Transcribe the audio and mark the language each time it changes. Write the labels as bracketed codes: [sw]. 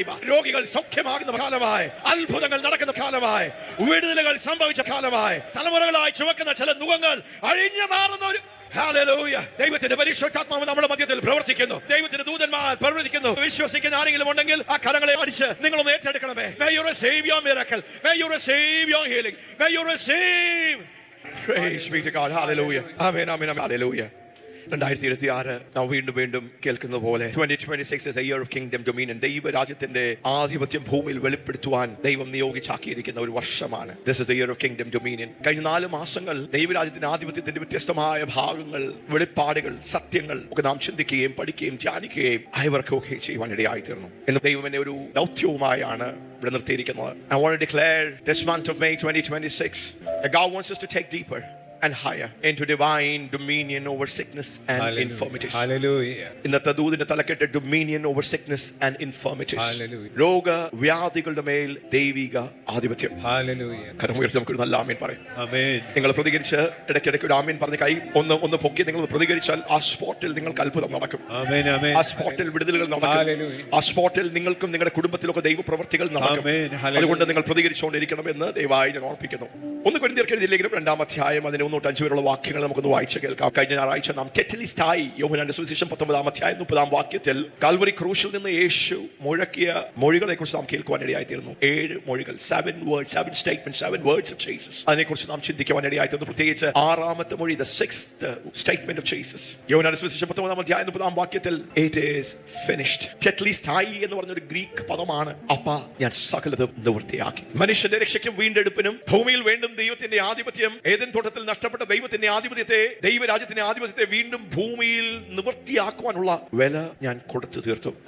[ml] രോഗികൾ സൗഖ്യമാകുന്ന കാലമായി, അത്ഭുതങ്ങൾ നടക്കുന്ന കാലമായി, വിടുതലുകൾ സംഭവിച്ച കാലമായി, തലമുറകളായി ചുമക്കുന്ന ചില നുഖങ്ങൾ അഴിഞ്ഞു മാറുന്ന ഒരു Hallelujah. ദൈവത്തിന്റെ പരിശുദ്ധാത്മാവ് നമ്മുടെ മധ്യത്തിൽ പ്രവർത്തിക്കുന്നു. ദൈവത്തിന്റെ ദൂതന്മാർ പ്രവർത്തിക്കുന്നു. വിശ്വസിക്കുന്ന ആരെങ്കിലും ഉണ്ടെങ്കിൽ ആ കരങ്ങളെ അടിച്ച് നിങ്ങളൊന്ന് ഏറ്റെടുക്കണമേ. [en] May you receive your miracle. May you receive your healing. May you receive. Praise be to God. Hallelujah. Amen. Amen. Hallelujah. [ml] 2026 നാം വീണ്ടും കേൾക്കുന്ന പോലെ [en] 2026 is a year of kingdom dominion. [ml] ദൈവരാജ്യത്തിന്റെ ആധിപത്യം ഭൂമിയിൽ വെളിപ്പെടുത്തുവാൻ ദൈവം നിയോഗിച്ചാക്കിയിരിക്കുന്ന ഒരു വർഷമാണ്. [en] This is the year of kingdom dominion. [ml] കഴിഞ്ഞ 4 മാസങ്ങൾ ദൈവരാജ്യത്തിന്റെ ആധിപത്യത്തിന്റെ വ്യത്യസ്തമായ ഭാഗങ്ങൾ, വെളിപ്പാടുകൾ, സത്യങ്ങൾ ഒക്കെ നാം ചിന്തിക്കുകയും പഠിക്കുകയും ധ്യാനിക്കുകയും അയവർക്കൊക്കെ ചെയ്യുവാൻ ഇടയായി തീർന്നു. എന്ന് ദൈവം എന്നെ ഒരു ദൗത്യവുമായാണ് ഇവിടെ നിർത്തിയിരിക്കുന്നത്. [en] I want to declare this month of May 2026 that God wants us to take deeper and higher into divine dominion over sickness and infirmities. Hallelujah. [ml] ഇന്നത്തെ ദൂതിന്റെ തലക്കെട്ട് [en] dominion over sickness and infirmities. Hallelujah. [ml] രോഗവ്യാധികളുടെ മേൽ ദൈവിക ആധിപത്യം. Hallelujah. കരമുയർത്തി നമുക്ക് നല്ല ആമേൻ പറയാം. [en] Amen. [ml] നിങ്ങൾ പ്രതികരിച്ച് ഇടയ്ക്കിടയ്ക്ക് ഒരു ആമേൻ പറഞ്ഞ കൈ ഒന്ന് പൊക്കി നിങ്ങൾ പ്രതികരിച്ചാൽ ആ സ്പോട്ടിൽ നിങ്ങൾക്ക് അത്ഭുതം നടക്കും. [en] Amen. Amen. [ml] ആ സ്പോട്ടിൽ വിടുതലുകൾ നടക്കും. [en] Hallelujah. [ml] ആ സ്പോട്ടിൽ നിങ്ങൾക്കും നിങ്ങളുടെ കുടുംബത്തിലൊക്കെ ദൈവപ്രവർത്തികൾ നടക്കും. [en] Amen. Hallelujah. [ml] അതുകൊണ്ട് നിങ്ങൾ പ്രതികരിച്ചുകൊണ്ടിരിക്കണമെന്ന് ദയവായി ഞാൻ ഓർപ്പിക്കുന്നു. 1 കൊരിന്ത്യർക്ക് എഴുതിയ ലേഖനം 2-ാം അധ്യായം അതിന് 1-5 വരെയുള്ള വാക്യങ്ങൾ നമുക്കൊന്ന് വായിച്ച് കേൾക്കാം. കഴിഞ്ഞ ഞായറാഴ്ച നാം ടെറ്റലിസ്റ്റായി യോഹന്നാന്റെ സുവിശേഷം 19-ാം അധ്യായം 30-ാം വാക്യത്തിൽ കാൽവരി ക്രൂശിൽ നിന്ന് യേശു മുഴക്കിയ മൊഴികളെ കുറിച്ച് നാം കേൾക്കുവാൻ ഇടയായിത്തീർന്നു. 7 മൊഴികൾ, [en] 7 words, 7 statements, 7 words of Jesus. [ml] അതിനെക്കുറിച്ച് നാം ചിന്തിക്കുവാൻ ഇടയായിത്തീർന്നു. പ്രത്യേകിച്ച് 6-ാമത്തെ മൊഴി, [en] the 6th statement of Jesus. [ml] യോഹന്നാന്റെ സുവിശേഷം 19-ാം അധ്യായം 30-ാം വാക്യത്തിൽ [en] it is finished. [ml] ടെറ്റലിസ്റ്റായി എന്ന് പറഞ്ഞൊരു ഗ്രീക്ക് പദമാണ്. അപ്പാ ഞാൻ സകലതും നിവൃത്തിയാക്കി. മനുഷ്യന്റെ രക്ഷയ്ക്കും വീണ്ടെടുപ്പിനും ഭൂമിയിൽ വീണ്ടും ദൈവത്തിന്റെ ആധിപത്യം, ഏദൻ തോട്ടത്തിൽ നഷ്ടപ്പെട്ട ദൈവത്തിന്റെ ആധിപത്യത്തെ, ദൈവരാജ്യത്തിന്റെ ആധിപത്യത്തെ വീണ്ടും ഭൂമിയിൽ നിവൃത്തിയാക്കുവാനുള്ള വില ഞാൻ കൊടുത്തു തീർത്തു.